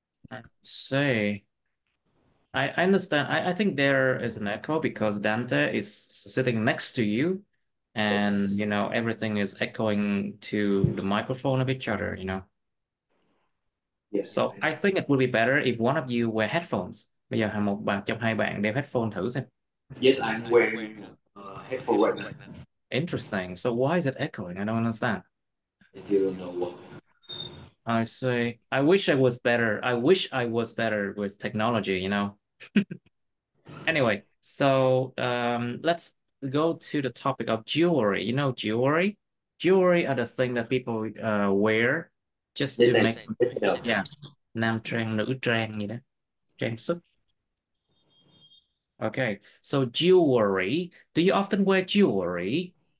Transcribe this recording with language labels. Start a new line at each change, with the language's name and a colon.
English: I see. I understand. I think there is an echo because Dante is sitting next to you, and Yes. everything is echoing to the microphone of each other, Yes. So I think it would be better if one of you wear headphones.
Vietnamese: Bây giờ một bạn trong hai bạn đeo headphone thử xem.
English: Yes, I'm wearing headphone right now. Interesting. So why is it echoing? I don't understand. I don't know what. I see. I wish I was better. I wish I was better with technology. Anyway, so let's go to the topic of jewelry. Jewelry? Jewelry are the thing that people wear just This to is make, no.
Vietnamese: yeah, nam trang, nữ trang gì đó, trang sức.
English: Okay, so jewelry. Do you often wear jewelry?